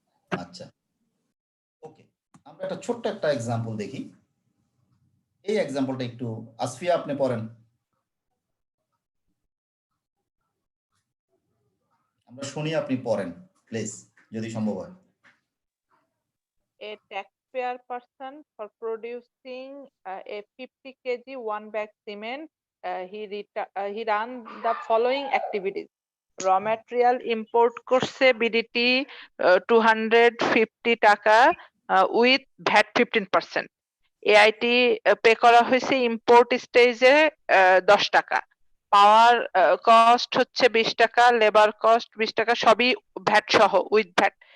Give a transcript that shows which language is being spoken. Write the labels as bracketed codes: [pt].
[bn] আচ্ছা, ওকে, আমরা একটা ছোট্ট একটা এক্সাম্পল দেখি। এই এক্সাম্পলটা একটু আসফিয়া আপনি পড়েন, আমরা শুনি, আপনি পড়েন প্লিজ যদি সম্ভব হয়। [en] A taxpayer person for producing a 50 kg one bag cement, he ran the following activities. [bn] র ম্যাটেরিয়াল ইম্পোর্ট করছে বিডিটি 250 টাকা উইথ ভ্যাট 15%। এআইটি পে করা হয়েছে ইম্পোর্ট স্টেজে 10 টাকা। পাওয়ার কস্ট হচ্ছে 20 টাকা, লেবার কস্ট 20 টাকা, সবই ভ্যাট সহ উইথ ভ্যাট।